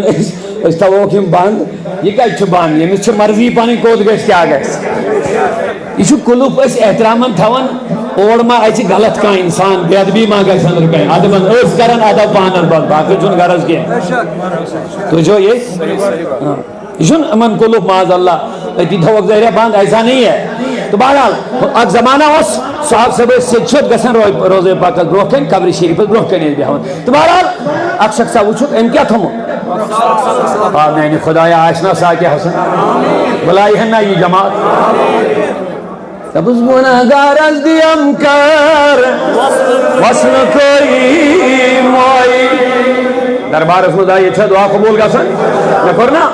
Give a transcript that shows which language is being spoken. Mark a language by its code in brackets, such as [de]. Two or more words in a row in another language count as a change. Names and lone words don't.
[ks] أسۍ تھاووکھ یِم بنٛد یہِ کتہِ چھُ بنٛد ییٚمِس چھِ مرضی پنٕنۍ کوٚت گژھِ کیٛاہ گژھِ یہ چھُ قلف أسۍ احترامن تھاوان اور ما اَژِ غلط کانٛہہ اِنسان بے ادبی ما گژھِ أنٛدرٕ کَنہِ ادبن أسۍ کران ادب پانن پتہٕ باقٕے چھُنہٕ غرض کینٛہہ تُہۍ چھِوا ییٚتھۍ یہ چھُنہٕ یِمن قلف [ar] معاذ اللہ [ks] أتی تھاووکھ ظٲہرہ بنٛد [ur] ایسا نہیں ہے [ks] تو بہرحال اکھ زمانہ اوس صاحب صٲب ٲسۍ سیٚدِ سیوٚد گژھان روزے پاکس برونٛہہ کَنہِ قبرِ شریٖفس برونٛہہ کَنہِ ٲسۍ بیٚہوان تو بہرحال اکھ شخصا وٕچھُکھ أمۍ کیٛاہ تھوٚمُت آ میانہِ خۄدایا آسہِ نا ساکہِ حسن بُلایہِ ہن نا یہِ جماعت دپُس گُنہگارس دِیم کر وصلہٕ کوئی موئی دربارس منٛز آیہِ ییٚتہِ چھا دعا قبوٗل گژھان مےٚ کوٚر نا